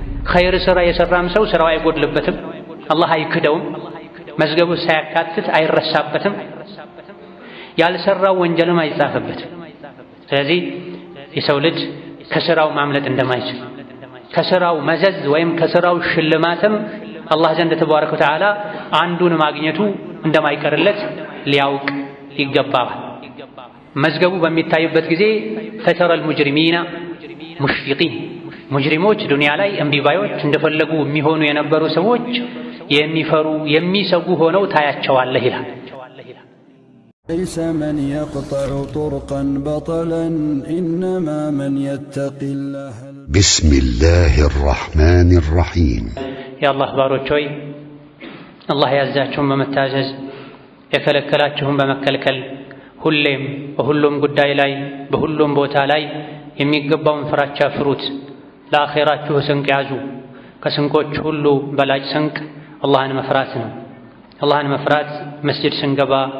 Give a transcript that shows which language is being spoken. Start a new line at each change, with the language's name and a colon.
Amharic: ኸይር ስራ የሰራም ሰው ስራው አይጎድልበትም፣ አላህ አይክደውም፣ መዝገቡ ሳያካትት አይረሳበትም፣ ያልሰራው ወንጀልም አይጻፍበትም። ስለዚህ የሰው ልጅ ከስራው ማምለጥ እንደማይችል ከስራው መዘዝ ወይም ከስራው ሽልማትም አላህ ዘንድ ተባረከ ወተዓላ አንዱን ማግኘቱ እንደማይቀርለት ሊያውቅ ይገባል። መዝገቡ በሚታይበት ጊዜ ፈተረል ሙጅሪሚና ሙሽፊቂን ሙጅሪሞች ዱንያ ላይ እምቢባዮች እንደፈለጉ የሚሆኑ የነበሩ ሰዎች የሚፈሩ የሚሰጉ ሆነው ታያቸዋለህ ይላል።
Arabic: ليس من يقطع طرقا بطلا إنما من يتقي الله. بسم الله الرحمن الرحيم. يا الله باروچوي
Amharic: الله ያዛችሁን በመታዘዝ የከለከላችሁን በመከልከል ሁሌም በሁሉም ጉዳይ ላይ በሁሉም ቦታ ላይ የሚገባውን ፍራቻ ፍሩት። ለአኺራችሁ ስንቅ ያዙ። ከስንቆች ሁሉ በላጭ ስንቅ አላህን መፍራት ነው። አላህን መፍራት መስጂድ ስንገባ